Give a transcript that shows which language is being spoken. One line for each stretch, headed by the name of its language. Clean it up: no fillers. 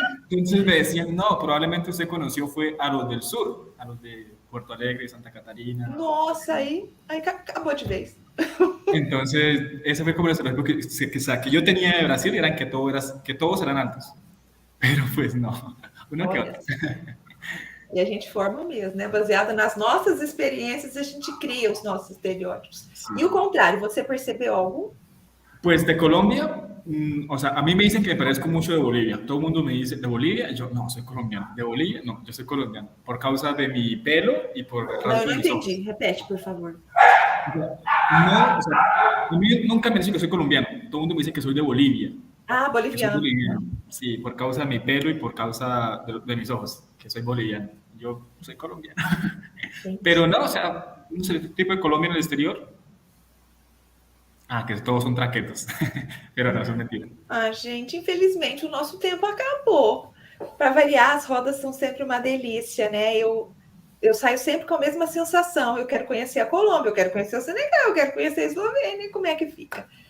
Spanish: Entonces me decían, no, probablemente usted conoció fue a los del sur, a los de Puerto Alegre, Santa Catarina.
Portuguese: Nossa, aí acabou de vez.
Spanish: Entonces, ese fue como el estereotipo que yo tenía de Brasil, eran que todos eran altos. Pero pues no, uno que otro.
Portuguese: E a gente forma mesmo, né? Baseado nas nossas experiências, a gente cria os nossos estereótipos. Sí. E o contrário, você percebeu algum?
Spanish: Pues de Colombia, o sea, a mí me dicen que me parezco mucho de Bolivia. Todo el mundo me dice, ¿de Bolivia? Y yo, no, soy colombiano. ¿De Bolivia? No, yo soy colombiano. Por causa de mi pelo y por el rasgo de mis ojos.
Portuguese: Entendi. Repete, por favor.
Spanish: No, o sea, a mí nunca me dicen que soy colombiano. Todo el mundo me dice que soy de Bolivia. Ah, boliviano. Soy boliviano. Sí, por causa de mi pelo y por causa de mis ojos, que soy boliviano. Yo soy colombiano. Sí. Pero no, o sea, no sé, el tipo de Colombia en el exterior.
Portuguese: Ah, que todos são traquetos. Pero não, isso é mentira. Ah, gente, infelizmente o nosso tempo acabou. Para variar, as rodas são sempre uma delícia, né? Eu saio sempre com a mesma sensação. Eu quero conhecer a Colômbia, eu quero conhecer o Senegal, eu quero conhecer a Eslovênia, como é que fica?